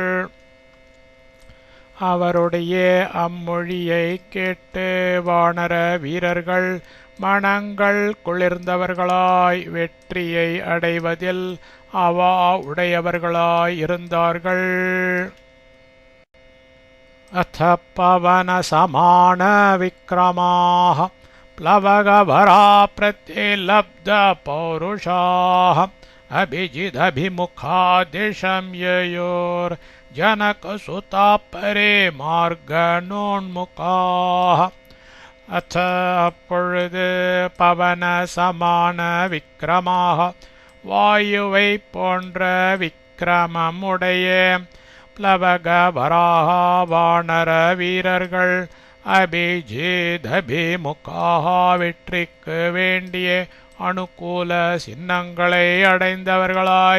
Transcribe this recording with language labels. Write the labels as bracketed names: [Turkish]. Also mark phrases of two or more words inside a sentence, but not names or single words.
[Tamil] அவருடைய அம்மொழியை கேட்டு வானர வீரர்கள் மனங்கள் குளிர்ந்தவர்களாய் வெற்றியை அடைவதில் அவா உடையவர்களாய் இருந்தார்கள். [Sanskrit] अथ पवन समान विक्रमाः प्लवगभरा प्रत्यलब्ध पौरुषाः अभिजिदभिमुखा दिशं ययोर्जनकसुता परे मार्गणोन्मुखाः. [Tamil] अथ அப்பொழுது [Sanskrit] पवन समान विक्रमाः [Tamil] வாயுவை போன்ற விக்ரமமுடைய प्लवगभराः வானர வீரர்கள் அபிஜிதபிமுகாக வெற்றிக்கு வேண்டிய அனுகூல சின்னங்களை அடைந்தவர்களாய்